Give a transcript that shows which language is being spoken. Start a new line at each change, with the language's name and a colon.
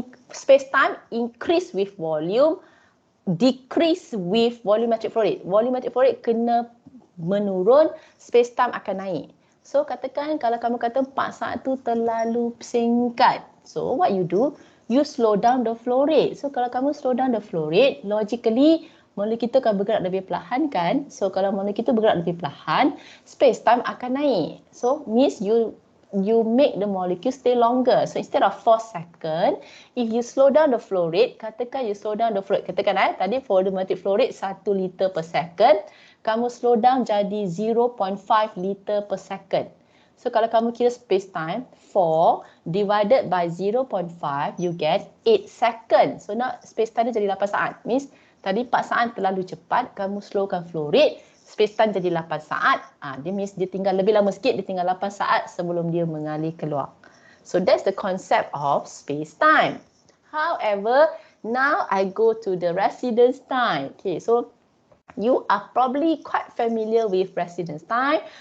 English: Space-time increase with volume, decrease with volumetric flow rate.
Malay: Volumetric flow rate kena menurun, space-time akan naik. So katakan kalau kamu kata 4 saat tu terlalu singkat.
English: So what you do? You slow down the flow rate. So kalau kamu slow down the flow rate, logically
Malay: molekul kita akan bergerak lebih perlahan kan? So kalau molekul kita bergerak lebih perlahan, space-time akan naik.
English: So means you make the molecule stay longer. So instead of 4 seconds, if you slow down the flow rate,
Malay: katakan
English: you slow down the flow rate.
Malay: Katakan tadi volumetric flow rate 1 liter per second, kamu slow down jadi 0.5 liter per second.
English: So
Malay: kalau kamu kira
English: space-time, 4 divided by 0.5, you get 8 seconds.
Malay: So now space-time dia jadi 8 saat. Means tadi 4 saat terlalu cepat, kamu slowkan flow rate, space-time jadi 8 saat. Dia means dia tinggal lebih lama sikit, dia tinggal 8 saat sebelum dia mengalir keluar.
English: So that's the concept of space-time. However, now I go to the residence time. Okay, so you are probably quite familiar with residence time.